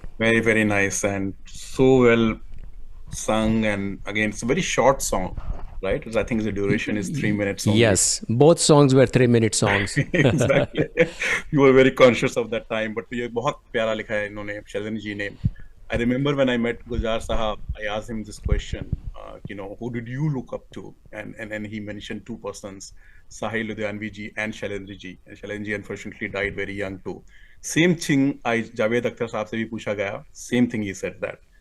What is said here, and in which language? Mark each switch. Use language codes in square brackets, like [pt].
[en] very, very nice and so well sung. And again, it's a very short song, right? I think the duration is 3 minutes only. Yes, both songs were 3-minute songs. Exactly. You were very conscious of that time, but [hi] ये बहुत प्यारा लिखा है इन्होंने, शैलेंद्र जी ने. [en] I remember when I met Gulzar Sahab, I asked him this question, who did you look up to? And he mentioned two persons, Sahil Ludhianvi ji and Shailendra ji. And Shailendra ji unfortunately died very young too. Same thing, Javed Akhtar [hi] साहब से भी पूछा गया, [en] same thing he said that.